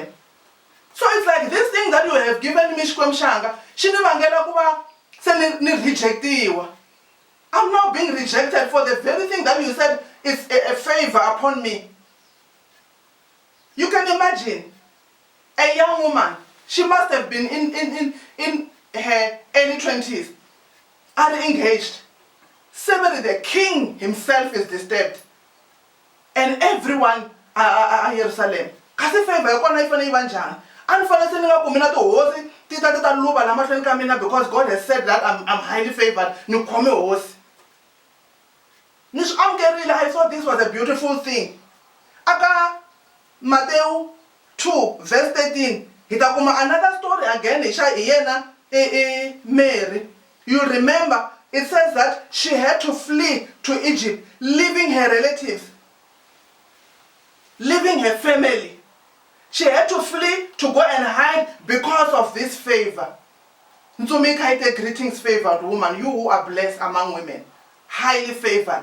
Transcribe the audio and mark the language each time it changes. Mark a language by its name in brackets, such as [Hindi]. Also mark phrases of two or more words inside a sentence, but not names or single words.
[English] So it's like this thing that you have given me [Tsonga] Xikwembu Xanga, xi ni vangela ku va se ni rejectiwa. [English] I'm now being rejected for the very thing that you said is a favor upon me. You can imagine a young woman, she must have been in her early 20s, unengaged. Suddenly the king himself is disturbed. And everyone are Jerusalem. [Tsonga] Kasi favor yokona ifane ibanjani? Anifane se ninga kumi na tihosi tita luba la mahlweni ka mina [English] because God has said that I'm highly favored. [Tsonga] Ni khome hosi. Ni swi amukerile. [English] I thought this was a beautiful thing. [Tsonga] Aka Matthew 2 verse 13 hi ta kuma [English] another story again [Tsonga] hi yena Mary. [English] You remember it says that she had to flee to Egypt, leaving her relatives, leaving her family. She had to flee to go and hide because of this favor. Ntsumikaite, greetings, favored woman, you who are blessed among women, highly favored.